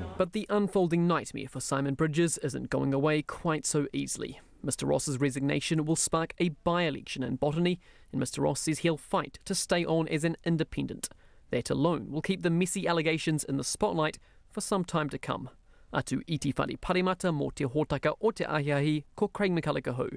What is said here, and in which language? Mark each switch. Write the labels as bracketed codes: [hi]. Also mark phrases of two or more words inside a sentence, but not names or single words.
[en] But the unfolding nightmare for Simon Bridges isn't going away quite so easily. Mr Ross's resignation will spark a by-election in Botany, and Mr Ross says he'll fight to stay on as an independent. That alone will keep the messy allegations in the spotlight for some time to come. [mi] Atu iti whare parimata mō te hōtaka o te ahiahi, ko Craig McCulloch.